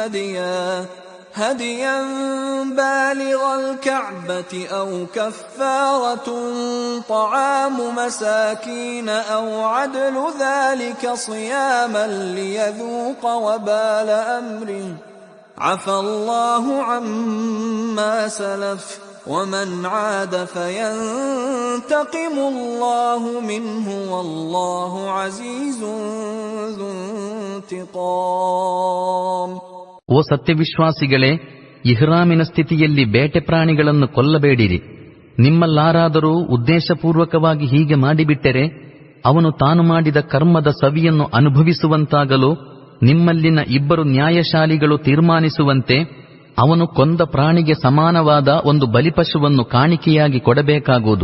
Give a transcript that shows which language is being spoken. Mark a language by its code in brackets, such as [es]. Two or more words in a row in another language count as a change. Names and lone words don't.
[ar] هديا بالغ الكعبة أو كفارة طعام مساكين أو عدل ذلك صياما ليذوق وبال أمره عفى الله عما سلف ومن عاد فينتقم الله منه والله عزيز ذو انتقام. [kn] ಓ ಸತ್ಯವಿಶ್ವಾಸಿಗಳೇ, ಇಹ್ರಾಮಿನ ಸ್ಥಿತಿಯಲ್ಲಿ ಬೇಟೆ ಪ್ರಾಣಿಗಳನ್ನು ಕೊಲ್ಲಬೇಡಿರಿ. ನಿಮ್ಮಲ್ಲಾರಾದರೂ ಉದ್ದೇಶಪೂರ್ವಕವಾಗಿ ಹೀಗೆ ಮಾಡಿಬಿಟ್ಟರೆ ಅವನು ತಾನು ಮಾಡಿದ ಕರ್ಮದ ಸವಿಯನ್ನು ಅನುಭವಿಸುವಂತಾಗಲು ನಿಮ್ಮಲ್ಲಿನ ಇಬ್ಬರು ನ್ಯಾಯಶಾಲಿಗಳು ತೀರ್ಮಾನಿಸುವಂತೆ ಅವನು ಕೊಂದ ಪ್ರಾಣಿಗೆ ಸಮಾನವಾದ ಒಂದು ಬಲಿಪಶುವನ್ನು ಕಾಣಿಕೆಯಾಗಿ ಕೊಡಬೇಕಾಗುವುದು.